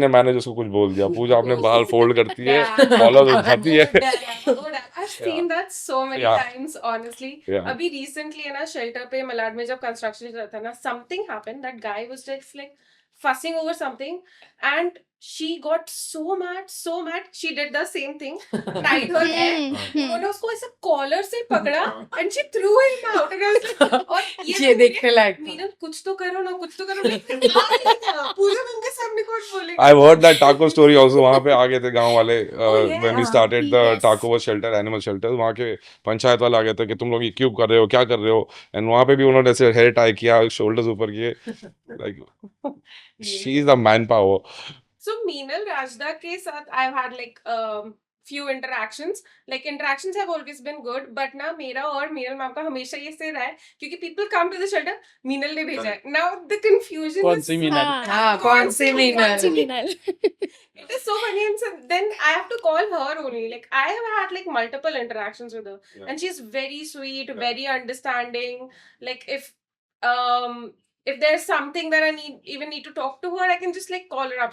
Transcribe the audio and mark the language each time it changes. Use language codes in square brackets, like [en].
[hi] ने मैनेज उसको कुछ बोल दिया, पूजा अपने बाल फोल्ड करती है, [en] Yeah. [hi] कॉलर उठाती है. [en] I've seen that so many Yeah. times, honestly. Yeah. [hi] अभी recently है ना shelter पे मलाड में जब construction चल रहा था ना, [en] something happened. That guy was just like fussing over something, and she got so mad. She did the same thing, tied her hair. [hi] उन्होंने उसको ऐसे कॉलर से पकड़ा [en] and she threw him out. And I was like, और [hi] ये देखने लायक था. मीनल कुछ तो करो ना, कुछ तो करो. पूजा उनके सामने कुछ बोलेगी. [en] I've heard that taco story also. [hi] वहाँ पे आ गए थे गांव वाले [en] yeah. when we started the Yes. taco shelter, animal shelter. [hi] वहाँ के पंचायत वाले आ गए थे कि तुम लोग ये क्यों कर रहे हो, क्या कर रहे हो. And वहाँ पे भी उन्होंने ऐसे हेयर टाई किया, shoulders ऊपर किए. [en] Like she's the manpower. So Meenal Rajda के साथ I've had like few interactions. Like interactions have always been good, but [hi] ना मेरा और मीनल मैम का हमेशा ये से रहा है क्योंकि [en] people come to the shelter, [hi] Meenal ने भेजा है. [en] Now the confusion [hi] कौन [en] is [hi] सी मीनल हाँ, कौन सी Meenal? Meenal [en] It is so funny, and so then I have to call her only. Like I have had like multiple interactions with her, Yeah. and she's very sweet, Yeah. very understanding. Like if there's something that I need to talk to her, I can just like call her up.